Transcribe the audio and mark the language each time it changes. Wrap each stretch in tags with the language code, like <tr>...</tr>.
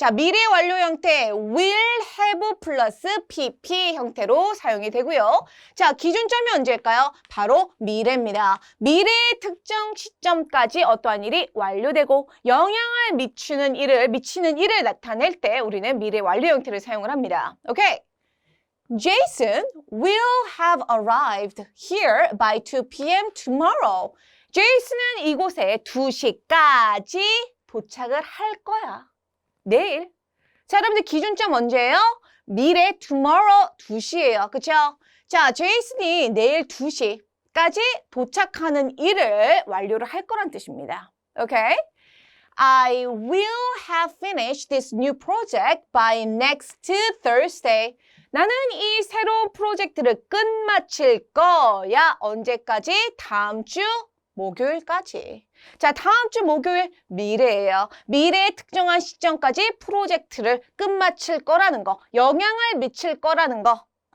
<ko>자, 미래 완료 형태 will have 플러스 pp 형태로 사용이 되고요. 자, 기준점이 언제일까요? 바로 미래입니다. 미래의 특정 시점까지 어떠한 일이 완료되고 영향을 미치는 일을 나타낼 때 우리는 미래 완료 형태를 사용을 합니다. 오케이.</ko> <en>Jason will have arrived here by 2 p.m. tomorrow.</en> <ko>제이슨은 이곳에 2시까지 도착을 할 거야. 내일. 자, 여러분들 기준점 언제예요? 미래 tomorrow 2시예요. 그쵸? 자, 제이슨이 내일 2시까지 도착하는 일을 완료를 할 거란 뜻입니다. 오케이?</ko> <en>I will have finished this new project by next Thursday.</en> <ko>나는 이 새로운 프로젝트를 끝마칠 거야. 언제까지? 다음 주 목요일까지. 자, 다음 주 목요일 미래예요. 미래의 특정한 시점까지 프로젝트를 끝마칠 거라는 거, 영향을 미칠 거라는 거.</ko>